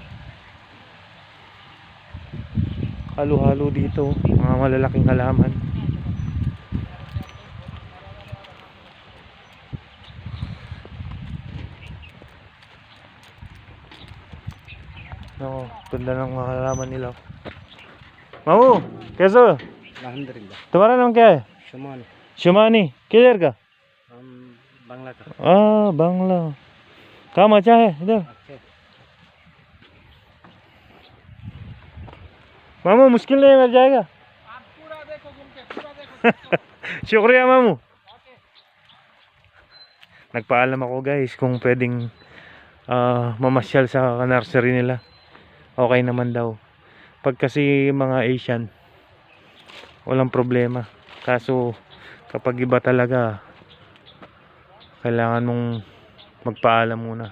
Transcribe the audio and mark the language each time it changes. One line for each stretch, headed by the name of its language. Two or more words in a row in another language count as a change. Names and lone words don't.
Filipino: Halo-halo dito, mga malalaking halaman. No, ganda ng mga halaman nila.
Hindi: मामू कैसे हो? अल्हम्दुलिल्लाह। तुम्हारा नाम क्या है? शुमान। शुमानी, किधर का? हम बांग्ला का। बांग्ला। काम अच्छा है इधर? अच्छे। मामू मुश्किल नहीं मिल जाएगा? आप पूरा देखो, घूम के पूरा देखो। शुक्रिया मामू।
Filipino: Nagpaalam ako guys kung pwedeng mamasyal sa nursery nila. Okay naman daw. Pag kasi mga Asian, walang problema. Kaso kapag iba talaga, kailangan mong magpaalam muna.